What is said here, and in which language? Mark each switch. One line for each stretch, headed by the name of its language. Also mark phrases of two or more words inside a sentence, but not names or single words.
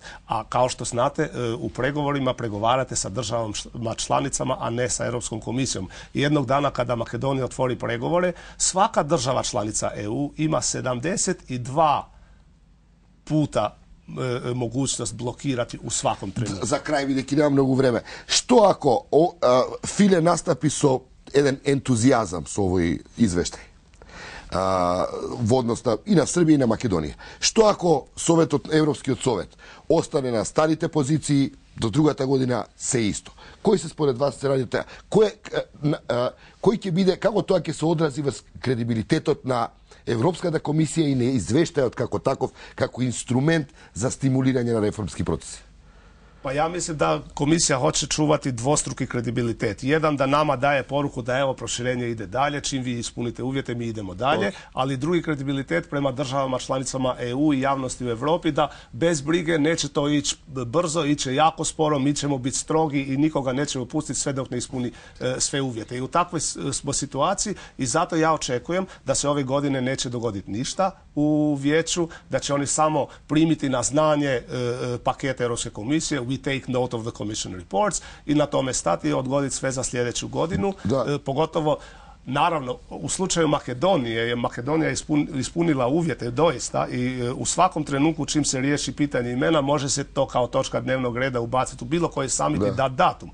Croatian: A kao što znate, u pregovorima pregovarate sa državama članicama, a ne sa Europskom komisijom. I jednog dana kada Makedonija otvori pregovore, svaka država članica EU ima 72 puta mogućnost blokirati u svakom trenutku.
Macedonian: За крај, бидејќи нема многу време. Што ако Филе настапи со еден ентузијазам со овој извештај? Во однос и на Србија и на Македонија. Што ако Европскиот совет остане на старите позиции до другата година се исто? Кој се според вас се ради тоа? Кој ќе биде, како тоа ќе се одрази во кредибилитетот на Европската комисија и на извештајот како таков, како инструмент за стимулирање на реформски процеси?
Croatian: Pa ja mislim da komisija hoće čuvati dvostruki kredibilitet. Jedan, da nama daje poruku da evo proširenje ide dalje, čim vi ispunite uvjete mi idemo dalje, ali drugi kredibilitet prema državama članicama EU i javnosti u Europi da bez brige neće to ići brzo, iće jako sporo, mi ćemo biti strogi i nikoga nećemo pustiti sve dok ne ispuni sve uvjete. I u takvoj smo situaciji i zato ja očekujem da se ove godine neće dogoditi ništa u vijeću, da će oni samo primiti na znanje pakete Europske komisije,
English: we take note of the commission reports
Croatian: i na tome stati i odgoditi sve za sljedeću godinu. Pogotovo, naravno, u slučaju Makedonije je Makedonija ispunila uvjete doista i u svakom trenutku čim se riješi pitanje imena može se to kao točka dnevnog reda ubaciti u bilo koji summit i dati datum.